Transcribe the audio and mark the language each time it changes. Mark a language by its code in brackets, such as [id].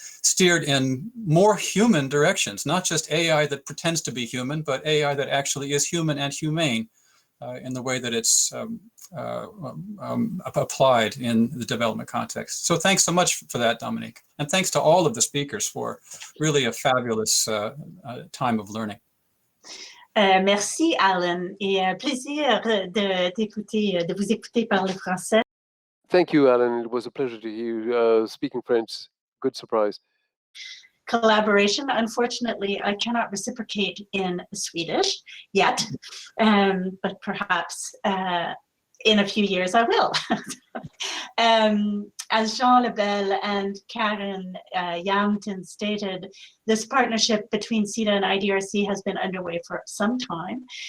[en] steered in more human directions, not just AI that pretends to be human, but AI that actually is human and humane in the way that it's applied in the development context. So thanks so much for that, Dominique. And thanks to all of the speakers for really a fabulous time of learning. [fr] Merci, Alan, et plaisir de vous écouter parler français. [en] Thank you, Alan. It was a pleasure to hear you speaking French. Good surprise. Collaboration. Unfortunately, I cannot reciprocate in Swedish yet, but perhaps in a few years I will. As Jean Lebel and Karen Yampton stated, this partnership between CETA and IDRC has been underway for some time.